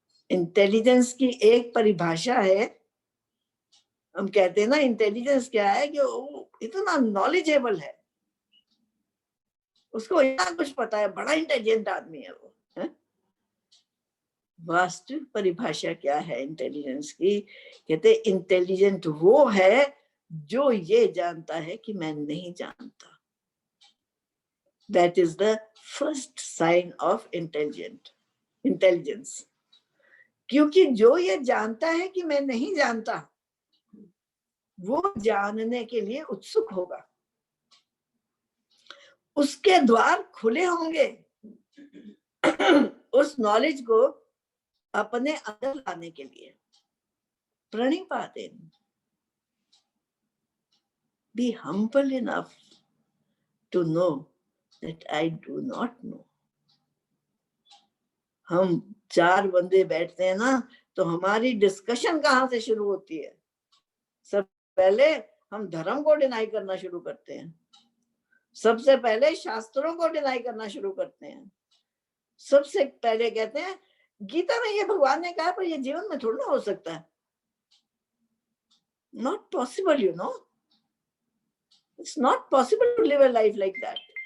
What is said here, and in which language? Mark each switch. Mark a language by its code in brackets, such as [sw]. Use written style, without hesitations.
[hi] Intelligence की एक परिभाषा है, हम कहते हैं ना इंटेलिजेंस क्या है, कि वो इतना नॉलेजेबल है, उसको इतना कुछ पता है, बड़ा इंटेलिजेंट आदमी है वो। वास्तविक परिभाषा क्या है इंटेलिजेंस की? कहते इंटेलिजेंट वो है जो ये जानता है कि मैं नहीं जानता। [en] That is the first sign of intelligence. [hi] क्योंकि जो ये जानता है कि मैं नहीं जानता, वो जानने के लिए उत्सुक होगा, उसके द्वार खुले होंगे उस नॉलेज को अपने अंदर लाने के लिए। [en] प्रणिपाते, be humble enough to know that I do not know. [hi] हम चार बंदे बैठते हैं ना, तो हमारी डिस्कशन कहाँ से शुरू होती है? सब पहले हम धर्म को डिनाई करना शुरू करते हैं, सबसे पहले शास्त्रों को डिनाई करना शुरू करते हैं, सबसे पहले कहते हैं गीता में ये भगवान ने कहा, पर ये जीवन में थोड़ा ना हो सकता है, [en] Not possible, you know, it's not possible to live a life like that.